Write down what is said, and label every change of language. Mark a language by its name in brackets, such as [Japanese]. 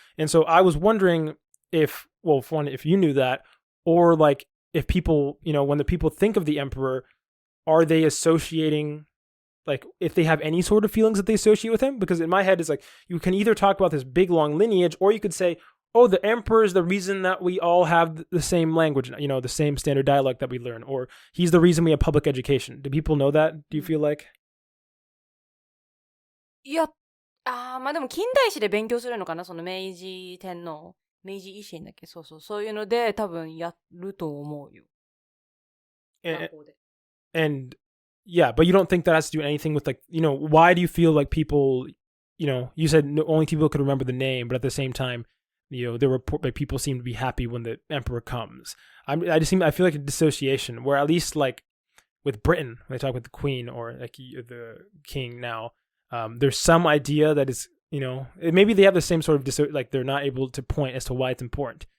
[English] And so I was wondering if you knew that, or like if people, when the people think of the emperor, are they associating, like if they have any sort of feelings that they associate with him? Because in my head, it's like you can either talk about this big long lineage, or you could say, oh, the emperor is the reason that we all have the same language, the same standard dialect that we learn, or he's the reason we have public education. Do people know that? Do you feel like? [Japanese] いや、まあでも近代史で勉強するのかな、その明治天皇、明治維新だっけ、そういうので多分やると思うよ。 [English] And yeah, but you don't think that has to do anything with why do you feel like people, you said only people could remember the name, but at the same time, there were people seem to be happy when the emperor comes. I feel like a dissociation where at least like with Britain, when they talk with the queen or like the king now, there's some idea that it's, maybe they have the same sort of like they're not able to point as to why it's important.